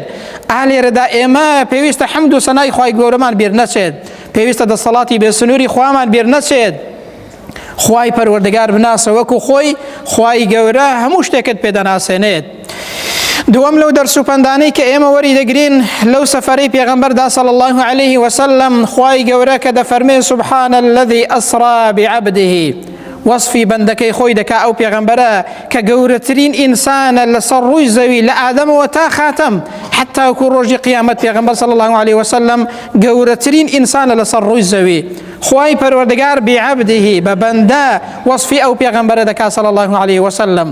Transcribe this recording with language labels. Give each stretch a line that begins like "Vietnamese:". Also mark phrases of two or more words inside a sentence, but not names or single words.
Central Kurdish: ئالێرەدا ئێمە پێویستە حەمد و سەنای خوای گەورەمان بیر نەچێت، پێویستە دەسەڵاتی بێسنووری خوامان بیر نەچێت. خوای پەروەردگار بناسە وەکو خۆی، خوای گەورە هەموو شتێکت پێدەناسێنێت. دووەم لەو دەرس و پەندانەی کە ئێمە وەری دەگرین لەو سەفەرەی پێغەمبەردا
Arabic: صلی الله عليه وسلم،
Central Kurdish: خوای گەورە کە دەفەرمێ
Arabic: سبحان الذي أسرى بعبده،
Central Kurdish: وەصفی بەندەکەی خۆی دەکا ئەو پێغەمبەرە کە گەورەترین ئینسانە لەسەر ڕووی زەوی لە ئادەمەوە تا خاتەم، حتا وەکو ڕۆژی قیامەت پێغەمبەر
Arabic: صلی الله عليه وسلم
Central Kurdish: گەورەترین ئینسانە لەسەر ڕووی زەوی. خوای پەروەردگار بعبده بە بەندە وەصفی ئەو پێغەمبەرە دەکا
Arabic: صلی الله عليه وسلم.